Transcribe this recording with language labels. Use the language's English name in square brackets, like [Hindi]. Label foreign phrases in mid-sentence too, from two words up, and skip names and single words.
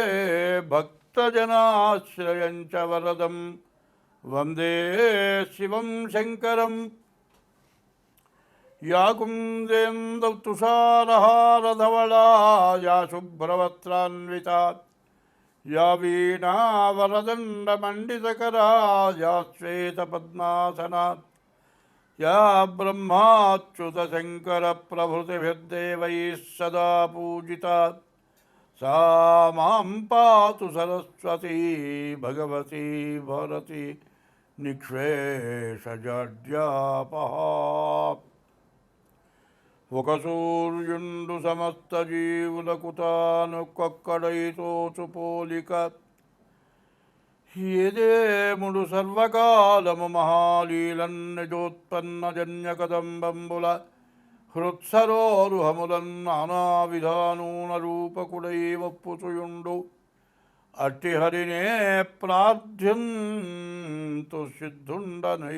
[Sanskrit] భక్తజనాశ్రయం చ వరదం వందే శివం శంకరం యా కుందేందౌ తుషారహారధవళా యా శుభ్రవస్త్రాన్వితా యా వీణావరదండమండితకరా యా శ్వేతపద్మాసనా యా బ్రహ్మాచ్యుతశంకరప్రభృతిభిర్దేవైः సదా పూజితా सा मां पातु सरस्वती भगवती भरती [Telugu] निःशेषजड्यापः ఒక సూర్యుండు సమస్త జీవులకు తాను కొక్కడైతోచు పోలిక ఏదేముడు సర్వకాలము మహాలీలన్నిజోత్పన్న జన్యకదంబంబుల హృత్సరోరుహములన్ నానావిధానూన రూపకుడై వప్పుచుయుండు అట్టి హరినే ప్రార్థ్యంతు సిద్ధుండనై.